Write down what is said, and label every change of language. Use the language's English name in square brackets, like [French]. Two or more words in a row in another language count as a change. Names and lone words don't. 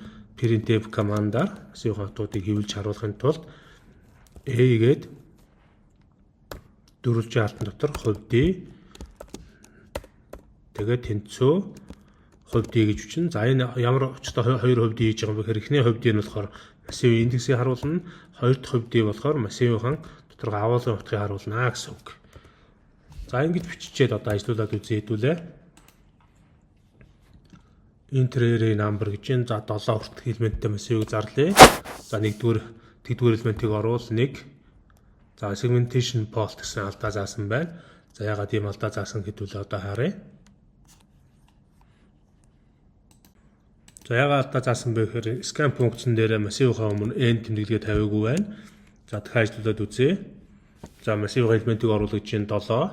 [Mongolian] printf командаар massive-ийн утгуудыг хэвлэж харуулахын тулд a гээд дөрвөлжийн хаалтан дотор хувь d тэгээд тэнцүү хувь d гэж бичнэ. За, энэ ямар очтой хоёр хувь d хийж байгаа юм бэ гэхээр, эхний хувь d нь болохоор massive индексийг харуулна, хоёр дахь хувь d болохоор massive-ийн дотор агуулгын утгыг харуулна гэсэн үг. За, ингэж биччихээд одоо ажиллуулад үзье хэдүүлээ. [English] Enter array number [Mongolian] гэж энэ. За, 7 хүртэлх элементтэй massive-ийг зарлая. За, тэгдүгээр элементийг оруул 1. За, [English] segmentation fault [Mongolian] гэсэн алдаа заасан байна. За, ягаад ийм алдаа заасан хэдүүлээ одоо харъя. За, ягаад алдаа заасан бэ гэхээр scan функцэн дээр massive-ийн өмнө n тэмдэглэгээ тавиагүй байна. За, дахиад ажиллуулад үзье. За, massive-ийн элементийг оруулах чинь 7.